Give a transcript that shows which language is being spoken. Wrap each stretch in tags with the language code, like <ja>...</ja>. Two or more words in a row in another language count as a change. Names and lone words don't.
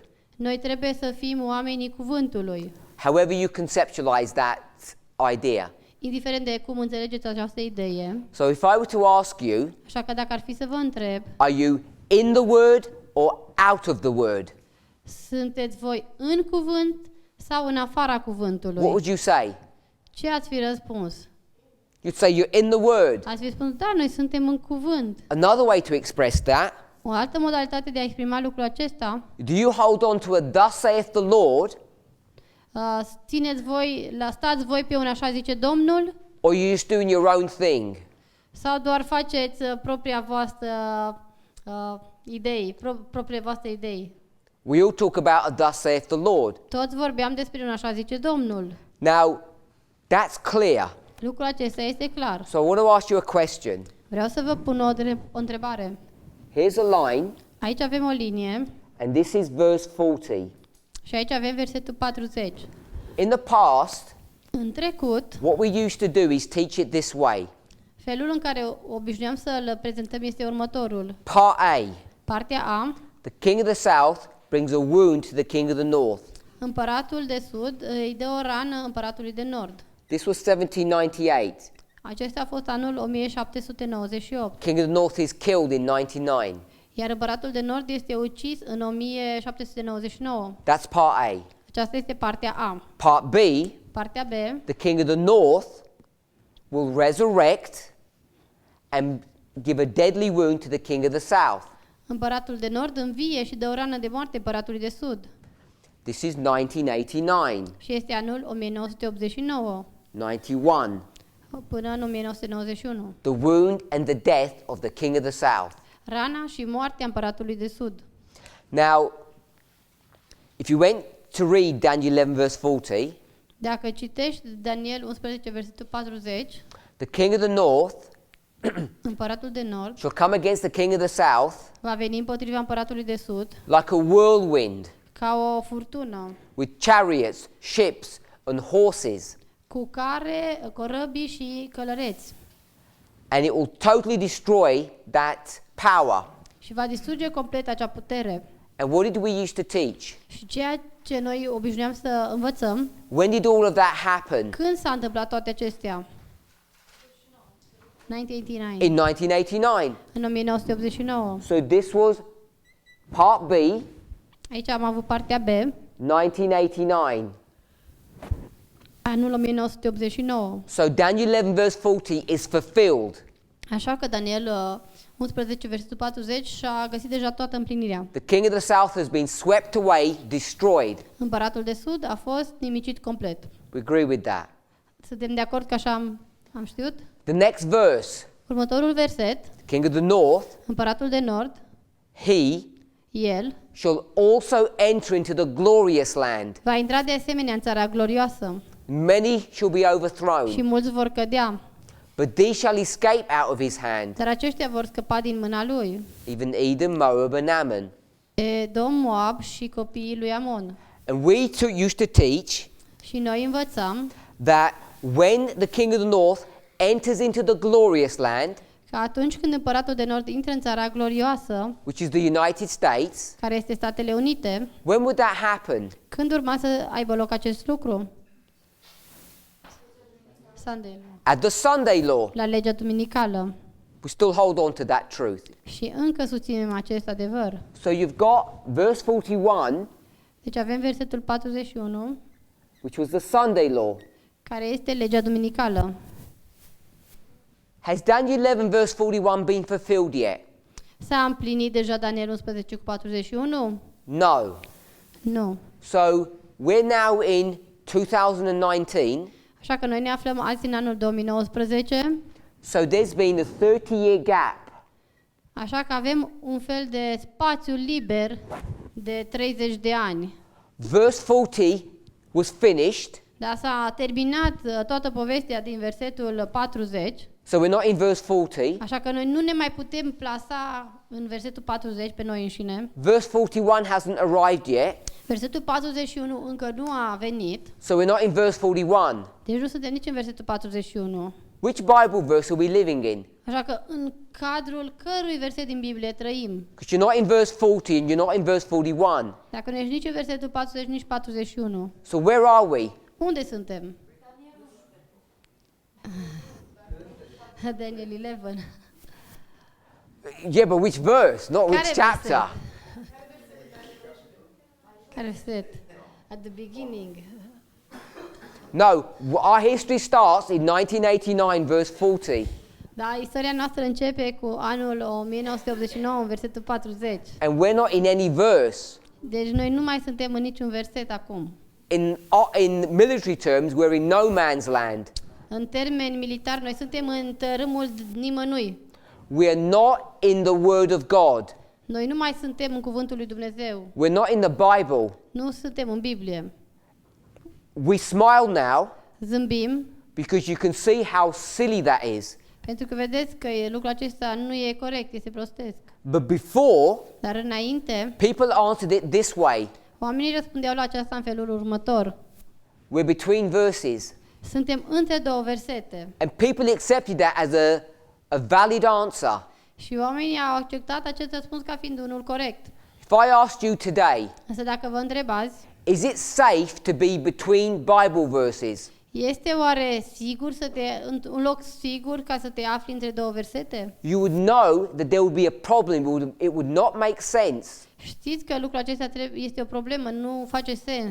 <ro>Noi trebuie să fim oamenii cuvântului,</ro> <en>however you conceptualize that idea.</en> <ro>indiferent de cum înțelegeți această idee.</ro> <en>So if I were to ask you,</en> <ro>Așa că dacă ar fi să vă întreb,</ro> <en>are you in the word or out of the word?</en> <ro>sunteți voi în cuvânt sau în afara</ro> <en>What</en> <ro>cuvântului?</ro> <en>would you say?</en> <ro>Ce ați fi răspuns?</ro> <en>You'd say you're in the word.</en> <ro>Ați fi spus, da, noi suntem în cuvânt.</ro> <en>Another way to express that,</en> <ro>O altă modalitate de a exprima lucrul acesta,</ro> <en>do you hold on to a thus saith the Lord,</en> <ro>stați voi pe un așa zice Domnul,</ro> <en>or you just doing your own thing?</en> <ro>sau doar faceți propria voastră propria voastră idei?</ro> <en>We all talk about a thus saith the Lord.</en> <ro>Toți vorbeam despre un așa zice Domnul.</ro> <en>Now, that's clear.</en> <ro>Lucrul acesta este clar.</ro> <en>So I want to ask you a question.</en> <ro>Vreau să vă pun o întrebare.</ro> <en>Here's a line,</en> <ro>Aici avem o linie</ro> <en>and this is verse 40.</en> <ro>și aici avem versetul 40.</ro> <en>In the past,</en> <ro>În trecut,</ro> <en>what we used to do is teach it this way.</en> <ro>felul în care obișnuiam să-l prezentăm este următorul.</ro> <en>Part A,</en> <ro>Partea A,</ro> <en>the king of the south brings a wound to the king of the north.</en> <ro>Împăratul de sud îi dă o rană împăratului de nord.</ro> <en>This was 1798.</en> <ro>Acesta a fost anul 1798.</ro> <en>King of the North is killed in 99.</en> <ro>Iar împăratul de nord este ucis în 1799.</ro> <en>That's part A.</en> <ro>Aceasta este partea A.</ro> <en>Part B,</en> <ro>Partea B,</ro> <en>the king of the north will resurrect and give a deadly wound to the king of the south.</en> <ro>împăratul de nord învie și dă o rană de moarte împăratului de sud.</ro> <en>This is 1989,</en> <ro>Și este anul 1989</ro> <en>91.</en> <ro>până în 1991.</ro> <en>The wound and the death of the king of the south.</en> <ro>Rana și moartea împăratului de sud.</ro> <en>Now, if you went to read Daniel 11 verse 40,</en> <ro>Dacă citești Daniel 11, versetul 40,</ro> <en>the king of the north</en> <ro>împăratul de nord</ro> <en>shall come against the king of the south</en> <ro>va veni împotriva împăratului de sud</ro> <en>like a whirlwind,</en> <ro>ca o furtună,</ro> <en>with chariots, ships, and horses,</en> <ro>cu care, corăbii și călăreți,</ro> <en>and it will totally destroy that power.</en> <ro>și va distruge complet acea putere.</ro> <en>And what did we used to teach?</en> <ro>Și ceea ce noi obișnuiam să învățăm,</ro> <en>When did all of that happen?</en> <ro>când s-a întâmplat toate acestea?</ro> <en>1989. In 1989.</en> <ro>În 1989.</ro> <en>So this was part B,</en> <ro>Aici am avut partea B,</ro> <en>1989.</en> <ro>anul 1989.</ro> <en>So Daniel 11 verse 40 is fulfilled.</en> <ro>Așa că Daniel 11, versetul 40 și-a găsit deja toată împlinirea.</ro> <en>The king of the south has been swept away, destroyed.</en> <ro>Împăratul de sud a fost nimicit complet.</ro> <en>We agree with that.</en> <ro>Suntem de acord că așa am știut?</ro> <en>The next verse,</en> <ro>Următorul verset,</ro> <en>the king of the north,</en> <ro>împăratul de nord,</ro> <en>he</en> <ro>el,</ro> <en>shall also enter into the glorious land.</en> <ro>va intra de asemenea în țara glorioasă</ro> <en>Many shall be</en> <ro>și</ro> <en>overthrown,</en> <ro>mulți vor cădea,</ro> <en>but these shall escape out of his hand,</en> <ro>dar aceștia vor scăpa din mâna lui.</ro> <en>even Edom, Moab, and Ammon.</en> <ro>Edom, Moab și copiii lui Amon.</ro> <en>And we used to teach</en> <ro>Și noi învățăm</ro> <en>that when the king of the north enters into the glorious land,</en> <ro>că atunci când împăratul de nord intră în țara glorioasă,</ro> <en>which is the United States,</en> <ro>care este Statele Unite,</ro> <en>when would that happen?</en> <ro>când urma să aibă loc acest lucru?</ro> <en>Sunday, At the Sunday law.</en> <ro>la legea duminicală.</ro> <en>We still hold on to that truth.</en> <ro>Și încă susținem acest adevăr.</ro> <en>So you've got verse 41,</en> <ro>Deci avem versetul 41,</ro> <en>which was the Sunday law.</en> <ro>care este legea duminicală.</ro> <en>Has Daniel 11 verse 41 been fulfilled yet?</en> <ro>S-a împlinit deja Daniel 11 cu 41?</ro> <en>No.</en> <ro>Nu.</ro> <en>So we're now in 2019.</en> <ro>Așa că noi ne aflăm azi în anul 2019,</ro> <en>So there's been a 30-year gap.</en> <ro>așa că avem un fel de spațiu liber de 30 de ani.</ro> <en>Verse 40 was finished.</en> <ro>Dar s-a terminat toată povestea din versetul 40,</ro> <en>So we're not in verse 40.</en> <ro>așa că noi nu ne mai putem plasa în versetul 40 pe noi înșine.</ro> <en>Verse 41 hasn't arrived yet.</en> <ro>Versetul 41 încă nu a venit,</ro> <en>So we're not in verse 41.</en> <ro>deci nu suntem nici în versetul 41.</ro> <en>Which Bible verse are we living in?</en> <ro>Așa că în cadrul cărui verset din Biblie trăim?</ro> <en>Because you're not in verse 40 and you're not in verse 41.</en> <ro>Dacă nu ești nici în versetul 40, nici 41.</ro> <en>So where are we?</en> <ro>Unde suntem? Daniel 11.</ro> <en>Yeah, but which verse? Not which</en> <ro>Care</ro> <en>chapter.</en> <ro>Care verset?</ro> <en>At the beginning. No, our history starts in 1989, verse 40.</en> <ro>Da, istoria noastră începe cu anul 1989, în versetul 40.</ro> <en>And we're not in any verse.</en> <ro>Deci noi nu mai suntem în niciun verset acum.</ro> <en>In military terms, we're in no man's land.</en> <ro>În termeni militari, noi suntem în tărâmul nimănui.</ro> <en>We are not in the Word of God.</en> <ro>Noi nu mai suntem în cuvântul lui Dumnezeu.</ro> <en>We're not in the Bible.</en> <ro>Nu suntem în Biblie.</ro> <en>We smile now</en> <ro>Zâmbim,</ro> <en>because you can see how silly that is.</en> <ro>pentru că vedeți că lucrul acesta nu e corect, este prostesc.</ro> <en>But before,</en> <ro>Dar înainte,</ro> <en>people answered it this way.</en> <ro>oamenii răspundeau la aceasta în felul următor.</ro> <en>We're between verses.</en> <ro>Suntem între două versete.</ro> <en>And people accepted that as a valid answer.</en> <ro>Și oamenii au acceptat acest răspuns ca fiind unul corect.</ro> <en>If I asked you today,</en> <ro>Însă dacă vă întreb azi,</ro> <en>Is it safe to be between Bible verses?</en> <ro>Este oare sigur un loc sigur ca să te afli între două versete?</ro> <en>You would know that there would be a problem. It would not make sense.</en> <ro>Știți că lucrul acesta este o problemă, nu face sens.</ro>